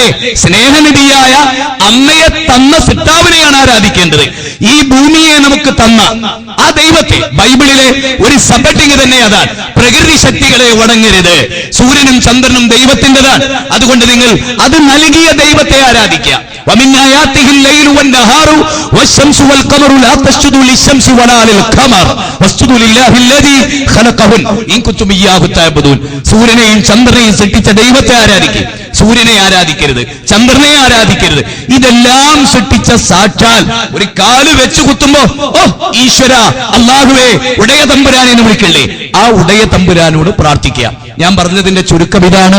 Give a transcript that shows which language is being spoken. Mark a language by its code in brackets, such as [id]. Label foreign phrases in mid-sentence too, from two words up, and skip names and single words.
[ml] സ്നേഹനിധിയായ അമ്മയെ തന്ന സിട്ടാവിനെയാണ് ആരാധിക്കേണ്ടത്. ഈ ഭൂമിയെ നമുക്ക് തന്ന ആ ദൈവത്തെ, ബൈബിളിലെ ഒരു സബ്ഹെഡിങ് തന്നെ അതാണ്, പ്രകൃതി ശക്തികളെ വണങ്ങരുത്, സൂര്യനും ചന്ദ്രനും ദൈവത്തിൻ്റെതാണ്, അതുകൊണ്ട് നിങ്ങൾ അത് നൽകിയ ദൈവത്തെ ആരാധിക്കുക. [ar] ومن آياته الليل والنهار والشمس والقمر لا تسجدوا للشمس ولا للقمر واسجدوا لله الذي خلقهن إن كنتم إياه تعبدون. [ml] സൂര്യനെയും ചന്ദ്രനെയും സൃഷ്ടിച്ച ദൈവത്തെ ആരാധിക്കുക. സൂര്യനെ ആരാധിക്കരുത്, ചന്ദ്രനെ ആരാധിക്കരുത്. ഇതെല്ലാം സൃഷ്ടിച്ച സാക്ഷാൽ ഒരു കാല് വെച്ച് കുത്തുമ്പോ ഓ ഈശ്വര അല്ലാഹുവേ ഉടയ തമ്പുരാനെ എന്ന് വിളിക്കില്ലേ, ആ ഉടയ തമ്പുരാനോട് പ്രാർത്ഥിക്കുക. ഞാൻ പറഞ്ഞതിന്റെ ചുരുക്കം ഇതാണ്.